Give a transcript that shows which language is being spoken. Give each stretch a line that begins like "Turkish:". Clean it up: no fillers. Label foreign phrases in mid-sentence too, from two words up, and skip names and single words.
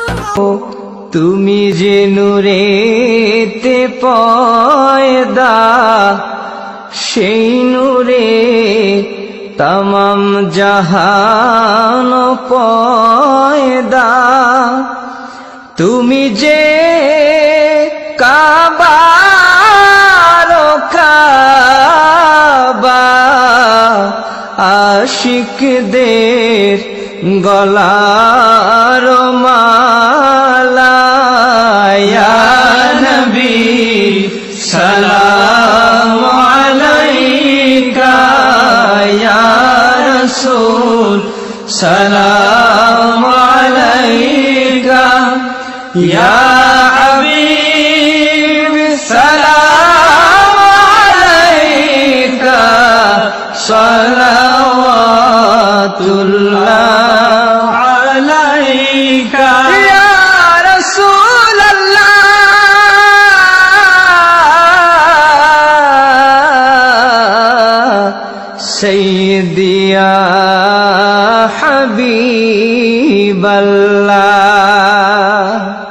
Bangla: তুমি যে নূরেতে পয়দা, সেই নূরে তামাম জাহান পয়দা। তুমি যে কাবারও কাবা, আশিকদের গলারও মালা।
Arabic: يا نبي سلام عليك، يا رسول سلام عليك، يا حبيب سلام عليك، صلوات الله عليك. يا رسول الله سيدي يا حبيب الله.